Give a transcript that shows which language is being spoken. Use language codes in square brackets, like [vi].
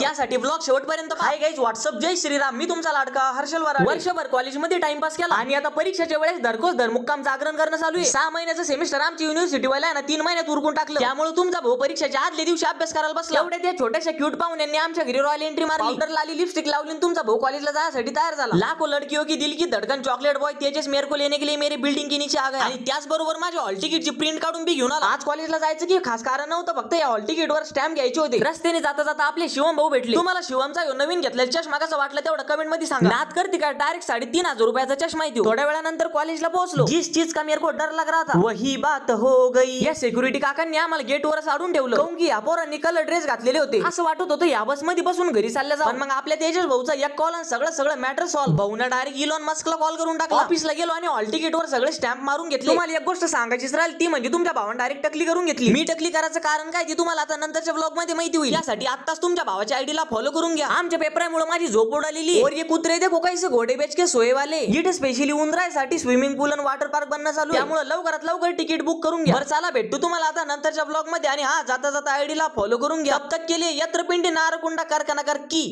[mr] त्यासाठी ब्लॉग शेवटपर्यंत पहा. [en] hi guys, what's up, [mr] जय श्रीराम. मी तुमचा लाडका हर्षल वराडे. वर्षभर कॉलेजमध्ये टाइमपास केला आणि आता परीक्षेच्या वेळेस धरकोस धरमुक्काम जागरण करणं चालू आहे. 6 महिन्याचं सेमिस्टर आमची युनिव्हर्सिटी वाला ना 3 महिन्यात उरकून टाकलं. त्यामुळे तुमचा भाऊ परीक्षेच्या आदल्या दिवशी अभ्यास करायला बसला. एवढ्या त्या छोट्याशा क्यूट पाहुण्यांनी आमच्या घरी रॉयल एंट्री मारली. पावडर लाली, लिपस्टिक लावली आणि तुमचा भाऊ कॉलेजला जाण्यासाठी तयार झाला. [hi] लाखो लडकियों की दिल की धडकन चॉकलेट बॉय तेजस मेरे को लेने के लिए मेरी बिल्डिंग के नीचे आ गया. [mr] आणि त्याचबरोबर माझ्या हॉल तिकीटची प्रिंट काढून बी घेऊन आला. आज कॉलेजला जायचं की खास कारण नव्हतं, फक्त या हॉल तिकीटवर स्टॅम्प घ्यायचे होते. रस्त्याने जाता जाता आपले शिवम भाऊ भेटले. तुम्हाला शिवमचा नवीन घेतलेला चष्मा कसा वाटला तेवढं कमेंट मध्ये सांगा. नाद करते का डायरेक्ट 3,500 रुपयाचा चष्मा येतो. थोड्या वेळानंतर कॉलेजला पोहोचलो. [hi] जिस चीज का मेरे को डर लग रहा था वही बात हो गई. [mr] या सिक्युरिटी काकांनी आम्हाला गेटवर साडून ठेवलं. काऊन की या पोरांनी कलर ड्रेस घातलेले होते. असं वाटत होतं या बस मध्ये बसून घरी चालल्या जाऊ. पण मग आपल्या तेजस भाऊचा एक कॉल आणि सगळं matter solve. भाऊने direct Elon मस्कला call करून टाकला. ऑफिसला गेलो आणि हॉल तिकीटवर सगळे स्टॅम्प मारून घेतले. तुम्हाला एक गोष्ट सांगायचीच राहिली ती म्हणजे तुमच्या भावाने डायरेक्ट टकली करून घेतली. मी टकली करायचं कारण काय ते तुम्हाला आता नंतरच्या ब्लॉग मध्ये माहिती होईल. यासाठी आत्ताच तुमच्या भावाच्या आयडीला फॉलो करून घ्या. आमच्या पेपरामुळे माझी झोप उडालेली. [hi] और ये कुत्रे देखो कैसे घोडे बेच के सोए वाले. [mr] इट स्पेशली उंदरायसाठी स्विमिंग पूल आणि वॉटर पार्क बनणं चालू आहे. त्यामुळे लवकरात लवकर तिकीट बुक करून घ्या. बरं चला भेटू तुम्हाला आता नंतरच्या ब्लॉग मध्ये. आणि हा जाता जाता आयडीला फॉलो करून घ्या. [hi] तब तक के लिए यत्र पिंडी नारकुंडा कारखाना कर की